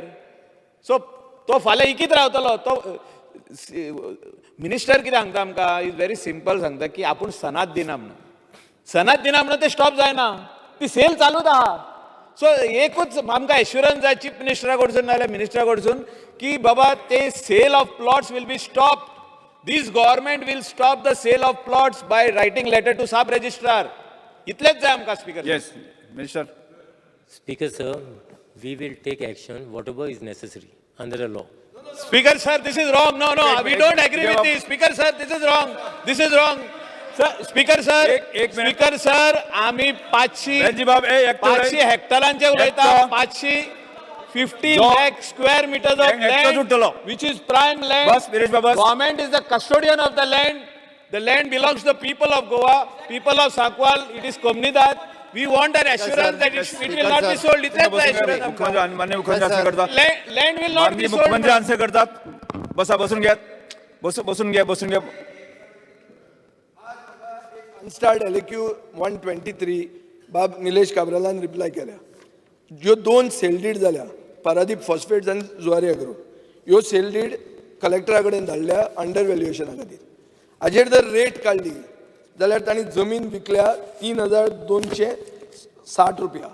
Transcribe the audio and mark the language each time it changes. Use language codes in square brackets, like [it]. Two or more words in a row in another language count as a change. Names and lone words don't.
[kok] सो तो फाल्यां इकीत रावतलो तो मिनिस्टर कितें सांगता आमकां [en] is very simple [kok] सांगता की आपूण सनाद दिना म्हणून ते स्टॉप जायना ती सेल चालूच आहा. सो एकूच आमकां एश्युरन्स जाय चीफ मिनिस्टरा कडसून नाजाल्यार मिनिस्टरा कडसून की बाबा ते [en] sale of plots will be stop. This government will stop the sale of plots by writing letter to Sub Registrar. [kok] इतलेच जाय आमकां स्पीकर. [en] Yes Minister. Speaker sir, we will take action whatever is necessary under the law. Speaker sir, this is wrong. No, we don't agree with this. Speaker sir, this is wrong. Sir, Speaker sir, [kok] एक minute. [en] Speaker sir, [kok] आम्ही 500 हेक्टरांचे उलयता [en] 550 lakh square meters of [kok] एकटोच उरतलो. [en] land, which is prime land. [kok] बस, वीरेश बाबा. [en] Government is the custodian of the land. The land belongs to the people of Goa, people of Sakwal. It is Komnidad. We want an assurance that it will not be sold. [kok] इतलेच जाय assurance आमकां. माननीय मुख्यमंत्री आन्सर करतात. [en] Land will not be sold. [kok] मुख्यमंत्री आन्सर करतात. [mr] बसून घ्या. बसून घ्या. [kok] स्टार्ट LQ 123 बाब निलेश काब्रालान रिप्लाय केल्या ज्यो 2 [en] sale deed [kok] जाल्या पारादीप फॉस्फेट्स आनी जुवारी एग्रो ह्यो [en] sale deed [kok] कलेक्टरा कडेन धाडल्या [en] under valuation [kok] खातीर. हाजेर जर रेट काडली जाल्यार तांणी जमीन विकल्या 3,260 रुपया.